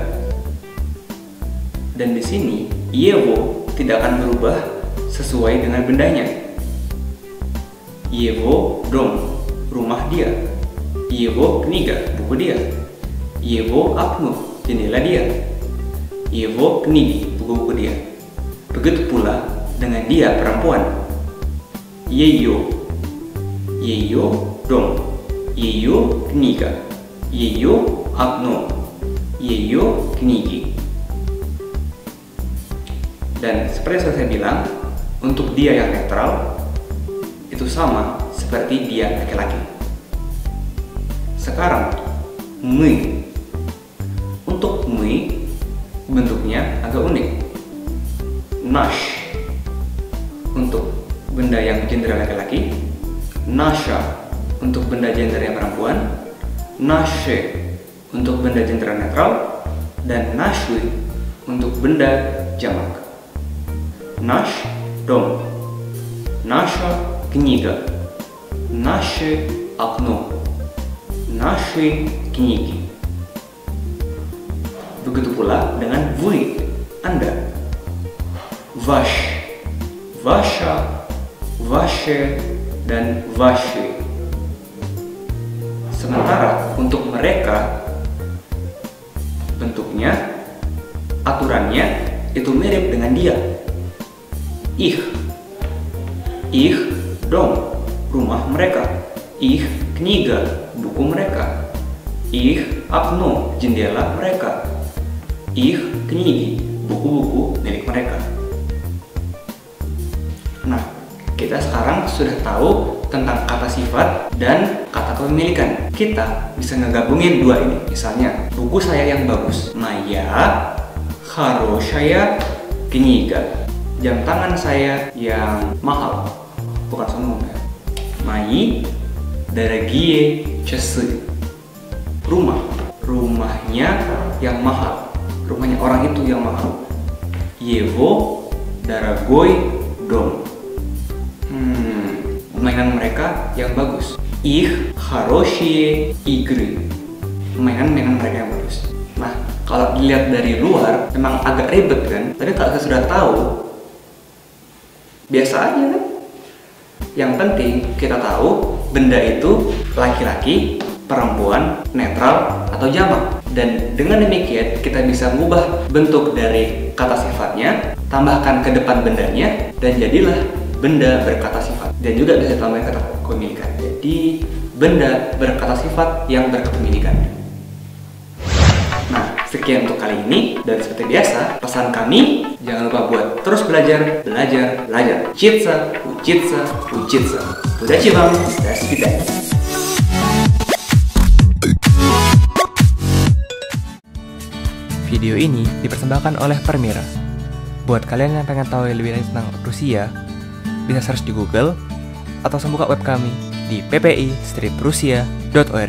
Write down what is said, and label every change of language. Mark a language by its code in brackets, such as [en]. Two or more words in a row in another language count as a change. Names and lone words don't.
[id] Dan di sini Yevo tidak akan berubah sesuai dengan bendanya. [ru] Его дом, [id] rumah dia. [ru] Его книга, [id] buku dia. [ru] Его окно, [id] jendela dia. [ru] Его книги, [id] buku-buku dia. Begitu pula dengan dia perempuan. [ru] Её, её дом, её книга. Её окно, её книги. [id] Dan seperti yang saya bilang, untuk dia yang netral itu sama seperti dia laki-laki. Sekarang, mi. Untuk mi bentuknya agak unik. Nash untuk benda yang gender laki-laki, nasha untuk benda gender yang perempuan, nashe untuk benda gender netral, dan nashwi untuk benda jamak. [ru] Наш дом, наша книга, наше окно, наши книги. [id] Begitu pula dengan вы, Anda. [ru] Ваш, ваша, ваше, [id] dan ваши. Sementara untuk mereka, bentuknya, aturannya itu mirip dengan dia. [ru] Их дом, [id] rumah mereka. [ru] Их книга, [id] buku mereka. [ru] Их окно, [id] jendela mereka. [ru] Их книги, [id] buku-buku milik mereka. Nah, kita sekarang sudah tahu tentang kata sifat dan kata kepemilikan. Kita bisa ngegabungin dua ini. Misalnya, buku saya yang bagus. [ru] Моя хорошая книга. [id] Jam tangan saya yang mahal. Bukan sombong ya. [ru] Мои дорогие часы. [id] Rumahnya yang mahal. Rumahnya orang itu yang mahal. [ru] Его дорогой дом. [id] Mainan mereka yang bagus. [ru] Их хорошие игры. [id] Mainan mereka yang bagus. Nah, kalau dilihat dari luar memang agak ribet kan? Tapi kalau kita sudah tahu, biasa aja kan? Yang penting kita tahu benda itu laki-laki, perempuan, netral, atau jamak. Dan dengan demikian kita bisa mengubah bentuk dari kata sifatnya, tambahkan ke depan bendanya, dan jadilah benda berkata sifat. Dan juga bisa tambahkan kata kepemilikan. Jadi benda berkata sifat yang berkepemilikan. Nah, sekian untuk kali ini. Dan seperti biasa, pesan kami, jangan lupa buat terus belajar. [ru] Учиться, учиться, учиться. Удачи вам, до свидания. [id] Video ini dipersembahkan oleh Permira. Buat kalian yang pengen tahu lebih lanjut tentang Rusia, bisa search di Google atau buka web kami di ppi-rusia.org.